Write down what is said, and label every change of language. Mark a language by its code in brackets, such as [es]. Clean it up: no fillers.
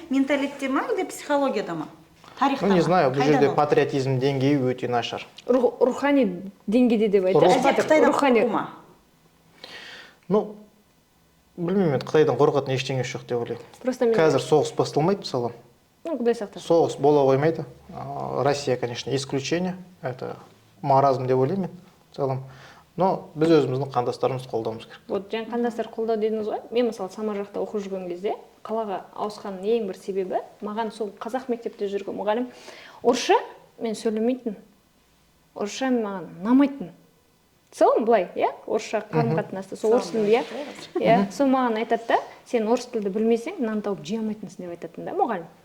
[kk] Менталитте ма, или психологияда ма? Тарихта ма? [ru] Не знаю, [kk] бұл жерде патриотизм деңгейі өте нашар. Рухани деңгейде деп айтады. Қытайдан қорқу ма? Білмеймін, Қытайдан қорқатын ештеңе жоқ деп ойлаймын. Қазір соғыс басталмайды, мысалы. Құдай сақтасын. Соғыс бола қоймайды. [ru] Россия, конечно, исключение. Это маразм [kk] деп ойлаймын [ru] в целом. [kk] Но біз өзіміздің қандастарымыз қолдауымыз керек. Вот жаңа қандастар қолдау дедіңіз ғой. Мен мысалы Самар жақта оқып жүрген кезде қалаға ауысқанның ең бір себебі, маған сол қазақ мектепте жүрген мұғалім орысша мен сөйлемейтін. Орысша маған ұнамайтын. Сол былай, орысша қарым-қатынаста, сол орыс тілінде, сол маған айтады да, сен орыс тілді білмесең, нан тауып жей алмайтынсың деп айтатын да мұғалім.